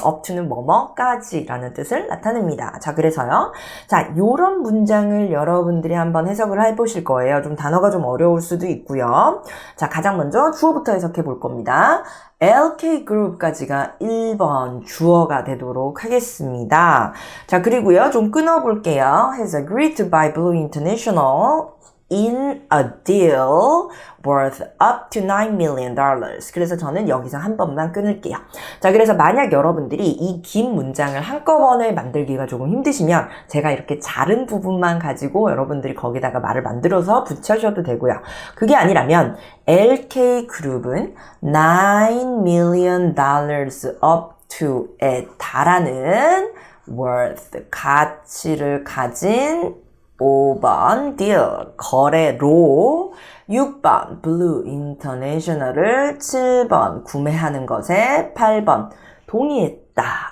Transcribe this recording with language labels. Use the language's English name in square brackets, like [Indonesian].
[Korean] up to는 뭐뭐까지라는 뜻을 나타냅니다. 자, 그래서요. 자, 요런 문장을 여러분들이 한번 해석을 해보실 거예요. 좀 단어가 좀 어려울 수도 있고요. 자, 가장 먼저 주어부터 해석해 볼 겁니다. LK그룹까지가 1번 주어가 되도록 하겠습니다. 자, 그리고요. 좀 끊어볼게요. [English] has agreed to buy Blue International in a deal worth up to $9 million. [Korean] 그래서 저는 여기서 한 번만 끊을게요. 자, 그래서 만약 여러분들이 이 긴 문장을 한꺼번에 만들기가 조금 힘드시면 제가 이렇게 자른 부분만 가지고 여러분들이 거기다가 말을 만들어서 붙여셔도 되고요. 그게 아니라면 LK그룹은 $9 million up to에 달하는 worth, 가치를 가진 5번 deal, 거래로 6번 blue international을 7번 구매하는 것에 8번 동의했다.